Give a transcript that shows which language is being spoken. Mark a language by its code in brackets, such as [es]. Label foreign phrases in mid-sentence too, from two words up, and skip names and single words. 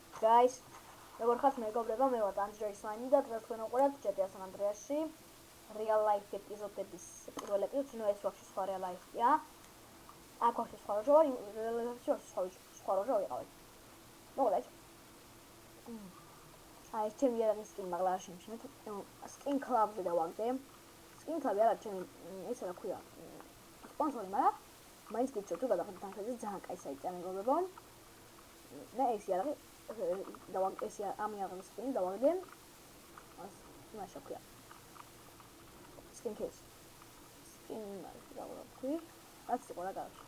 [en] guys. [ka] Როგორ ხართ მეგობრებო, მე ვარ Andrei Swine და დღეს თქვენ უყურებთ GTA San Andreas-ში [en] real life [ka] ეპიზოდების პირველ ეპიზოდს, ნუ ეს ვაფშე სხვა [en] real life- [ka] ია. აქ ვაფშე სხვა როჟა ვარ, [en] real life- [ka] ში სხვა როჟა ვიყავი. მოგდაჭ. აი, ჩემი რაღაც skin მაგლა არ შემჩნევთ. Skin Club-ზე დავაგდე. Skin Club-ი არა, ჩემი ესე რა ქვია. სპონსორი, მაგრამ მაინც გიჩვენე თუ გადახდეთ თანხაზე ძალიან კაი საიტია მეგობრებო. მე ეს იარაღი დავაგდე, ეს ამ იარაღის skin დავაგდე. მაშა ქვია. [en] Skin case. [ka] Skin რა ვთქვი? რაც იყო რა გავში.